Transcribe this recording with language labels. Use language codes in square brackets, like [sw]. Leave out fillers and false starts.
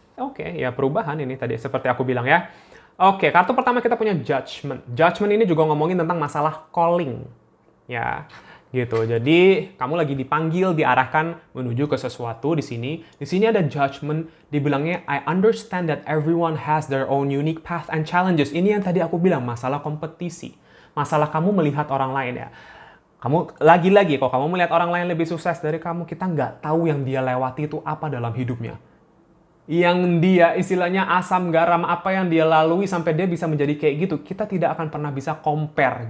[id] Oke, ya perubahan ini tadi seperti aku bilang ya. Oke, kartu pertama kita punya Judgment. Judgment ini juga ngomongin tentang masalah calling. Ya, gitu. Jadi, kamu lagi dipanggil, diarahkan menuju ke sesuatu di sini. Di sini ada Judgment, dibilangnya [en] I understand that everyone has their own unique path and challenges. [id] Ini yang tadi aku bilang, masalah kompetisi. Masalah kamu melihat orang lain ya. Kamu lagi-lagi, kalau kamu melihat orang lain lebih sukses dari kamu, kita nggak tahu yang dia lewati itu apa dalam hidupnya. Yang dia istilahnya asam garam apa yang dia lalui sampai dia bisa menjadi kayak gitu, kita tidak akan pernah bisa compare.